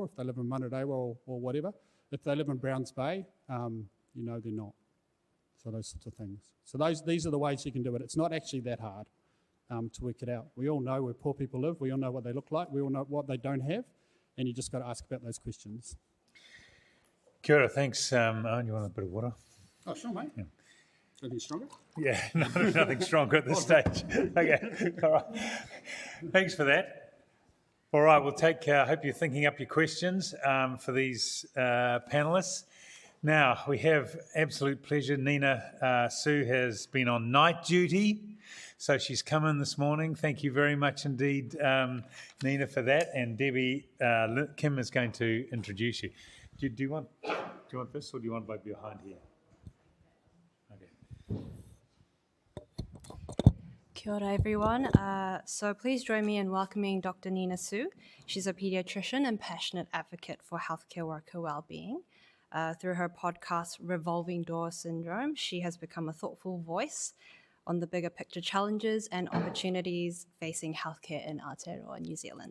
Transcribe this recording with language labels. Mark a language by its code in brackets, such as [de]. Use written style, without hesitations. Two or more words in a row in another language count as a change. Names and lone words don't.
[en] If they live in Manarewa or whatever. If they live in Browns Bay, they're not. So those sorts of things. So these are the ways you can do it. It's not actually that hard to work it out. We all know where poor people live. We all know what they look like. We all know what they don't have. And you just got to ask about those questions. [mi] Kia ora, [en] thanks. Owen, you want a bit of water? Oh, sure, mate. Yeah. Anything stronger? Yeah, nothing stronger at this stage. Okay, all right. Thanks for that. All right, we'll take, I hope you're thinking up your questions for these panellists. Now, we have absolute pleasure. Nina Sue has been on night duty, so she's come in this morning. Thank you very much indeed, Nina, for that. And Debbie Kim is going to introduce you. Do you want this, or do you want by behind here? Okay. [mi] Kia ora everyone. [en] So please join me in welcoming Dr. Nina Sue. She's a paediatrician and passionate advocate for healthcare worker wellbeing. Through her podcast, Revolving Door Syndrome, she has become a thoughtful voice on the bigger picture challenges and opportunities facing healthcare in Aotearoa, New Zealand.